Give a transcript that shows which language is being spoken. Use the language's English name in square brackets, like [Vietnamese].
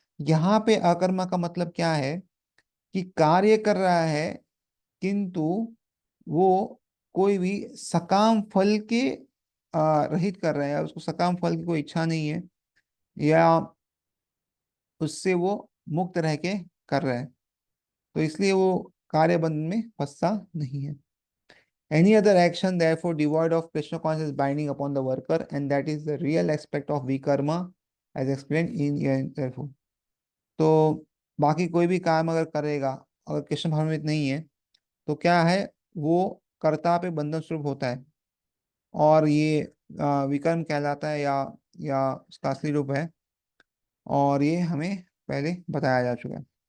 [Hindi] यहाँ पे अकर्मा का मतलब क्या है कि कार्य कर रहा है किंतु वो कोई भी सकाम फल के रहित कर रहा है, या उसको सकाम फल की कोई इच्छा नहीं है, या उससे वो मुक्त रह के कर रहा है, तो इसलिए वो कार्य बंधन में फंसता नहीं है। [English] Any other action, therefore, devoid of Krishna consciousness binding upon the worker, and that is the real aspect of vikarma, as explained in therefore. [Hindi] तो बाकी कोई भी काम अगर करेगा, अगर कृष्ण भावनान्वित नहीं है, तो क्या है, वो कर्ता पे बंधन स्वरूप होता है, और ये विकर्म कहलाता है, या उसका असली रूप है, और ये हमें पहले बताया जा चुका है।